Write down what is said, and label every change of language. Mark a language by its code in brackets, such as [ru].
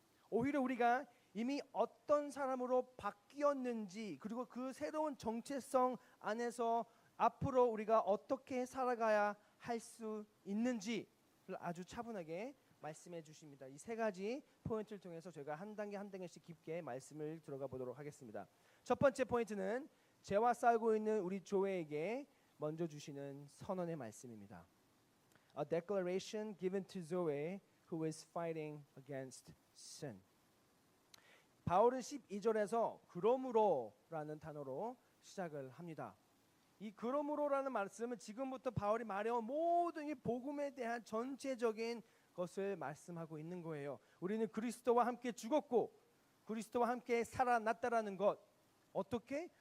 [ko] 오히려 우리가 이미 어떤 사람으로 바뀌었는지 그리고 그 새로운 정체성 안에서 앞으로 우리가 어떻게 살아가야 할 수 있는지를 아주 차분하게 말씀해 주십니다. 이 세 가지 포인트를 통해서 저희가 한 단계 한 단계씩 깊게 말씀을 들어가 보도록 하겠습니다. 첫 번째 포인트는 죄와 싸우고 있는 우리 조회에게 먼저 주시는 선언의 말씀입니다. [en] A declaration given to Zoe who is fighting against sin. [ko] 바울은 12절에서 그러므로라는 단어로 시작을 합니다. 이 그러므로라는 말씀은 지금부터 바울이 말해온 모든 이 복음에 대한 전체적인 것을 말씀하고 있는 거예요. 우리는 그리스도와 함께 죽었고 그리스도와 함께 살아났다라는 것. 어떻게?